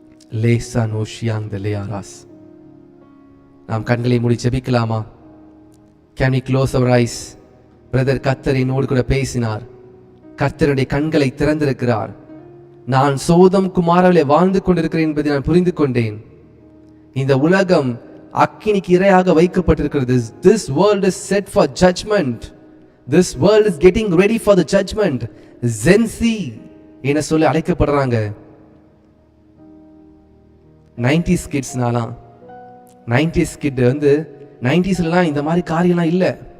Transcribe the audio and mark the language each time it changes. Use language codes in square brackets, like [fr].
[ta] லேசா நோஷியாங் லேயாராஸ். நாம் கண்களை மூடி ஜெபிக்கலாமா? [en] Can we close our eyes? [ta] Brother கர்த்தர் என்னோடு கூட பேசினார். கர்த்தருடைய கண்களை திறந்திருக்கிறார். நான் சோதம் குமாராவிலே வாழ்ந்து கொண்டிருக்கிறேன் என்பதை நான் புரிந்து கொண்டேன். இந்த உலகம் அக்கினிக்கு இரையாக வைக்கப்பட்டிருக்கிறது. [en] This world is set for judgment. This world is getting ready for the judgment. [ta] Zenzi என சொல்லி அழைக்கப்படுறாங்க. 90s கிட்ஸ்னாலாம் 90s கிட் வந்து 90sலாம் இந்த மாதிரி காரியம்லாம் இல்லை.